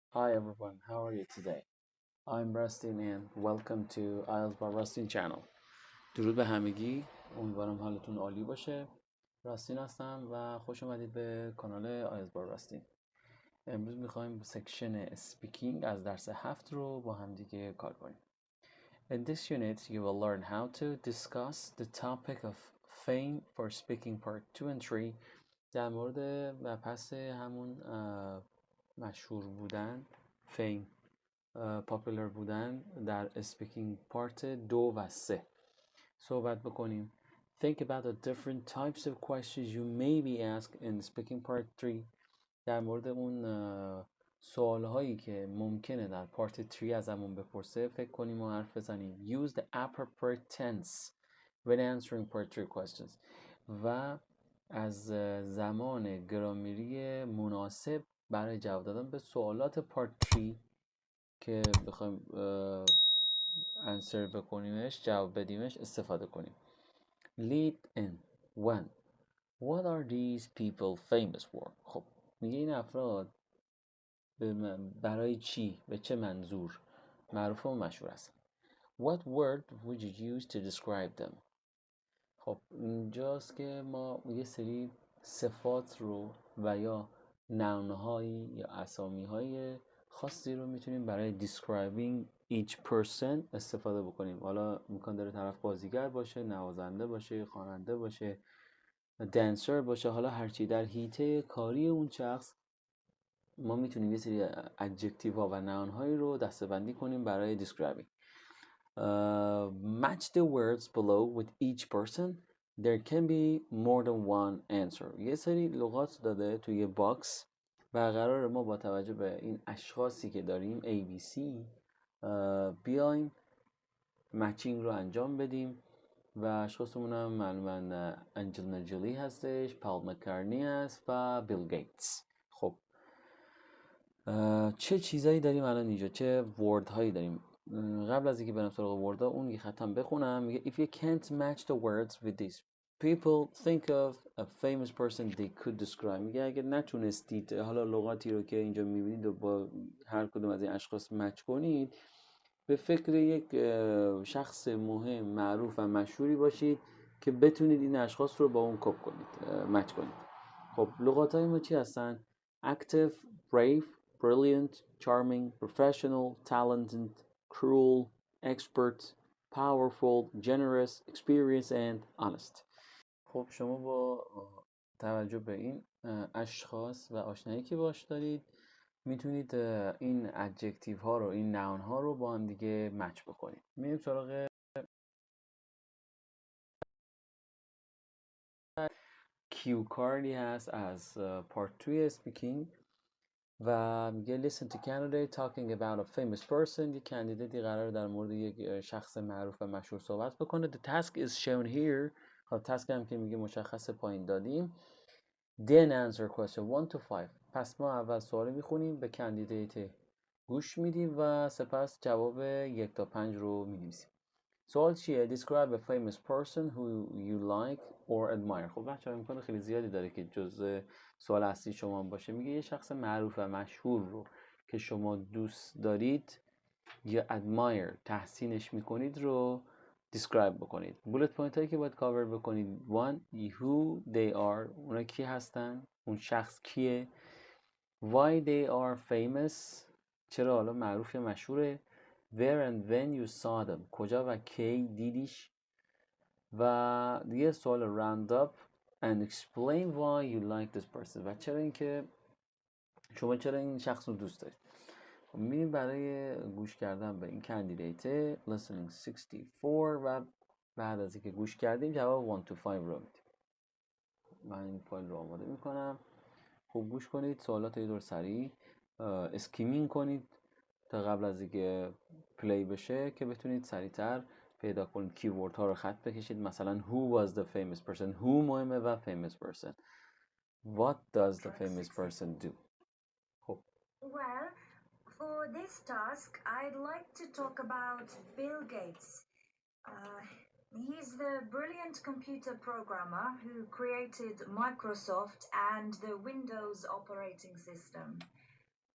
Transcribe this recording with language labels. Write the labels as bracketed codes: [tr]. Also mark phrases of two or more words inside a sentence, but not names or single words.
[en] Hi everyone, how are you today? I'm Rustin and welcome to IELTS by Rustin channel. [fa] درود به همگی، امیدوارم حالتون عالی باشه. راستین هستم و خوش اومدید به کانال آیلتس با راستین. امروز میخوایم [en] section speaking [fa] از درس 7 رو با هم دیگه کار کنیم. [en] In this unit you will learn how to discuss the topic of fame for speaking part 2 and 3 [fa] در مورد و پس همون مشهور بودن فیم پاپولار بودن در اسپیکینگ پارت 2 و 3 صحبت بکنیم. [en] Think about the different types of questions you may be asked in speaking part 3 [fa] در مورد اون سوال هایی که ممکنه در پارت 3 ازمون بپرسه فکر کنیم و حرف بزنیم. [en] Use the appropriate tense when answering part 3 questions [fa] و از زمان گرامری مناسب برای جواب دادن به سوالات پارت 3 که بخوایم انسر بکنیمش، جواب بدیمش استفاده کنیم. [en] Lead in 1. What are these people famous for? [fa] خب میگه این افراد برای چی؟ به چه منظور معروف و مشهور هستن؟ [en] What word would you use to describe them? [fa] خب اینجاست که ما یه سری صفات رو و یا نامهایی یا اسامیهای خاصی رو میتونیم برای [en] describing each person [fa] استفاده بکنیم. حالا امکان داره طرف بازیگر باشه، نوازنده باشه، خواننده باشه، دنسر باشه، حالا هرچی در حیطه کاری اون شخص ما میتونیم یه سری ادجکتیو ها و نام هایی رو دسته‌بندی کنیم برای describing. [en] Match the words below with each person. There can be more than one answer. [fa] یه سری لغات داده توی باکس و قرار ما با توجه به این اشخاصی که داریم ABC بیایم مچینگ رو انجام بدیم و اشخاصمون هم معلوماً انجلینا جولی هستش، پال مکارنی هست و بیل گیتس. خب چه چیزایی داریم الان اینجا، چه ورد هایی داریم؟ قبل از اینکه برم سراغ وردا اون یه خطم بخونم. میگه [en] if you can't match the words with these people think of a famous person they could describe. [fa] میگه اگه نتونستید حالا لغاتی رو که اینجا میبینید و با هر کدوم از این اشخاص مچ کنید، به فکر یک شخص مهم معروف و مشهوری باشید که بتونید این اشخاص رو با اون کپ کنید، مچ کنید. خب لغات های ما چی هستن؟ [en] active, brave, brilliant, charming, professional, talented, cruel, expert, powerful, generous, experienced and honest. [fa] خب شما با توجه به این اشخاص و آشنایی که باش دارید میتونید این ادجکتیو ها رو، این ناون ها رو با هم دیگه مچ بکنید. میریم سراغ [en] cue card [fa] هست از پارت 2 اسپیکینگ و میگه [en] listen to candidate talking about a famous person. [fa] یک کاندیدیتی قرار در مورد یک شخص معروف و مشهور صحبت بکنه. [en] The task is shown here. [fa] خب تاسک هم که میگه مشخص پایین دادیم. [en] Then answer question 1 to 5. [fa] پس ما اول سوال میخونیم، به کاندیدیت گوش میدیم و سپس جواب 1 تا 5 رو می‌نویسیم. سوال چیه؟ [en] Describe a famous person who you like or admire. [fa] خب بچه‌ها امکان خیلی زیادی داره که جزء سوال اصلی شما باشه. میگه یه شخص معروف و مشهور رو که شما دوست دارید یا admire تحسینش میکنید رو describe بکنید. bullet point هایی که باید کاور بکنید: 1. [en] who they are، [fa] اونا کی هستن، اون شخص کیه. [en] why they are famous، [fa] چرا حالا معروف یا مشهوره. [en] where and when you saw them، [fa] کجا و کی دیدیش. و دیگه سوال [en] round up and explain why you like this person، [fa] و چرا اینکه شما چرا این شخص رو دوست دارید. میریم برای گوش کردن به این کاندیدیت listening 64 و بعد از اینکه گوش کردیم جواب 1 to 5 رو میدیم. من این فایل رو آماده میکنم. خوب گوش کنید، سوالات یه دور سریع اسکیمینگ کنید تا قبل از اینکه پلی بشه که بتونید سریعتر پیدا کنید. کیورد ها رو خط بکشید. مثلا [en] who was the famous person، [fa] who مهمه و [en] famous person. what does the famous person do. [fa] خب [en] Well, for this task, I'd like to talk about Bill Gates. He's the brilliant computer programmer who created Microsoft and the Windows operating system.